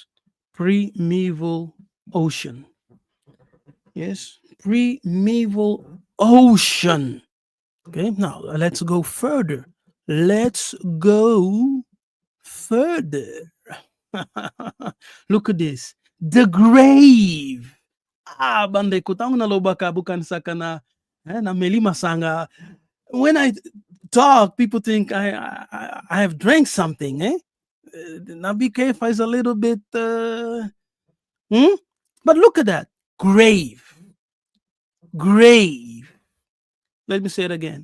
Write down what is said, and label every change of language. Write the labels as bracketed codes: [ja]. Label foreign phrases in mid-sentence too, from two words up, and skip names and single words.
[en] Primeval ocean. Yes, primeval ocean. Okay, now let's go further. Let's go further. Look at this. The grave. Bande kutang na lobaka bukan sa kana na melima sanga. When I talk, people think I have drank something. Now be careful, is a little bit. But look at that. Grave. Grave. Let me say it again.